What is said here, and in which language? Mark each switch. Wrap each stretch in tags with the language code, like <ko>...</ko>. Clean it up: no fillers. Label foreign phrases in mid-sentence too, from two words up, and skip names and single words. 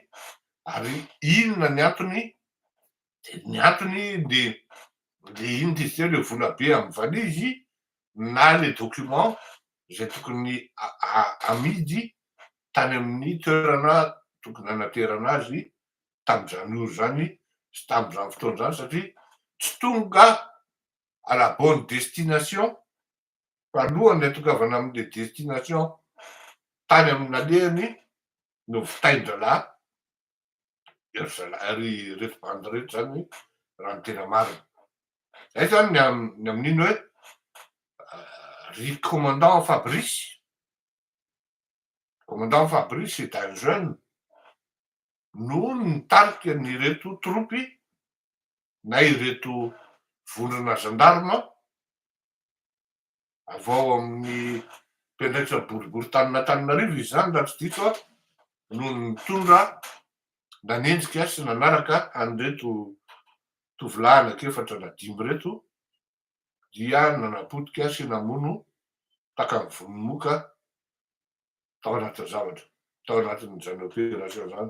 <mg>ary inona ny antony, dia ny antony le ino izy teo le vola be amin'ny valizy na le document izay tokony amidy tany amin'ny toerana tokony hanaterana azy tamin'izany oro zany sy tamin'izany fotoana zany, satria tsy tonga</mg> <fr>à la bonne destination</fr> <mg>fa alohany atokavana amin'le destination tany amin'n'alehany no vitain-dralahy ry reto bandy reto zany raha ny tena marina. Zay zany ny amin'iny hoe ry commandant Fabrice. Commandant Fabrice</mg> <fr>est un jeune</fr> <mg>no nitarika ny reto tropy na ireto vondrona gendarme avy ao amin'ny mpiandraikitra boribory tanina Antananarivo izy zany raha tsy diso no nitondra nanenjika sy nanaraka an'ireto tovolahy anankefatra na 5 reto dia nanapotika sy namono takany vonomoka tao anatin'ny zavatra, tao anatin'izany opération zany.</mg>